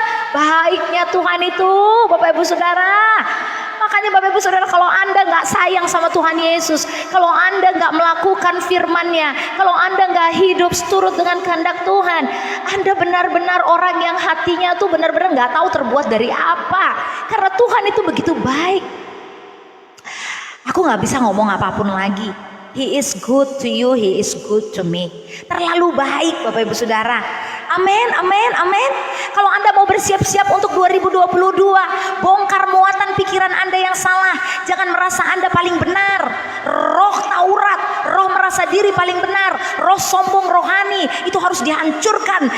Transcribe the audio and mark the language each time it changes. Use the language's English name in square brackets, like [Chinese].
[Indonesian] Baiknya Tuhan itu, Bapak Ibu Saudara. Makanya Bapak Ibu Saudara, kalau Anda nggak sayang sama Tuhan Yesus, kalau Anda nggak melakukan firman-Nya, kalau Anda nggak hidup seturut dengan kehendak Tuhan, Anda benar-benar orang yang hatinya tuh benar-benar nggak tahu terbuat dari apa. Karena Tuhan itu begitu baik. Aku nggak bisa ngomong apapun lagi. [English] He is good to you, He is good to me. [Indonesian] Terlalu baik Bapak Ibu Saudara. Amin, amin, amin. Kalau Anda mau bersiap-siap untuk 2022, bongkar muatan pikiran Anda yang salah. Jangan merasa Anda paling benar. Roh Taurat, roh merasa diri paling benar, roh sombong rohani itu harus dihancurkan.